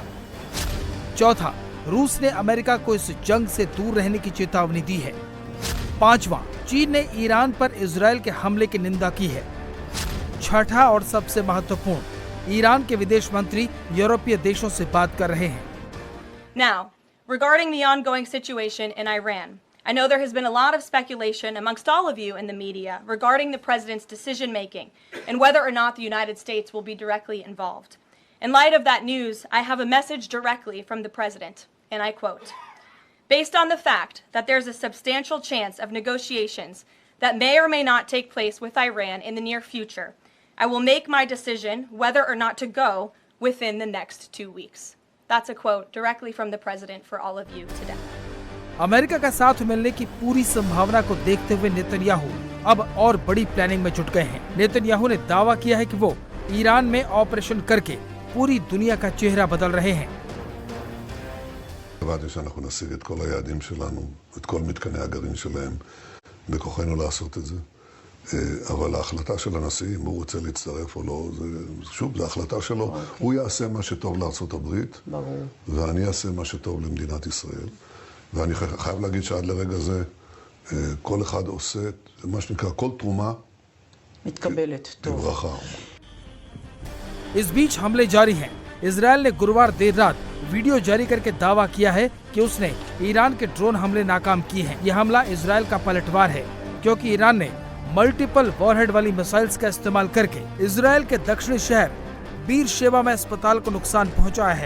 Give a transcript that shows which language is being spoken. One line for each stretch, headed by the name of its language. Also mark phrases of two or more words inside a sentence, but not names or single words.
Hindi: चौथा, रूस ने अमेरिका को इस जंग से दूर रहने की चेतावनी दी है। पांचवा, चीन ने ईरान पर इजराइल के हमले की निंदा की है। छठा और सबसे महत्वपूर्ण, ईरान के विदेश मंत्री यूरोपीय देशों से बात कर रहे हैं।
English: Now, regarding the ongoing situation in Iran, I know there has been a lot of speculation amongst all of you in the media regarding the president's decision making and whether or not the United States will be directly involved. In light of that news, I have a message directly from the president, and I quote, "Based on the fact that there's a substantial chance of negotiations that may or may not take place with Iran in the near future, I will make my decision whether or not to go within the next 2 weeks." That's a quote directly from the president for all of you today.
Hindi: अमेरिका का साथ मिलने की पूरी संभावना को देखते हुए नेतन्याहू अब और बड़ी प्लानिंग में जुट गए हैं। नेतन्याहू ने दावा किया है कि वो ईरान में ऑपरेशन करके पूरी दुनिया का चेहरा बदल रहे हैं।
Hebrew: הבנתי שאנחנו נשיג את כל היעדים שלנו, את כל מתקני הגרעין שלהם, בכוחנו לעשות את זה. אבל ההחלטה של הנשיא, אם הוא רוצה להצטרף או לא, שוב, זו החלטה שלו. הוא יעשה מה שטוב לארצות הברית, ואני אעשה מה שטוב למדינת ישראל. ואני חייב להגיד שעד לרגע זה, כל אחד עושה, מה שנקרא, כל תרומה מתקבלת. בברכה.
Hindi: इस बीच हमले जारी हैं। इजराइल ने गुरुवार देर रात वीडियो जारी करके दावा किया है कि उसने ईरान के ड्रोन हमले नाकाम किए हैं। यह हमला इजराइल का पलटवार है, क्योंकि ईरान ने
English: multiple warhead
Hindi: वाली मिसाइल्स का इस्तेमाल करके इजराइल के दक्षिणी शहर बीर शेबा में अस्पताल को नुकसान पहुंचाया है।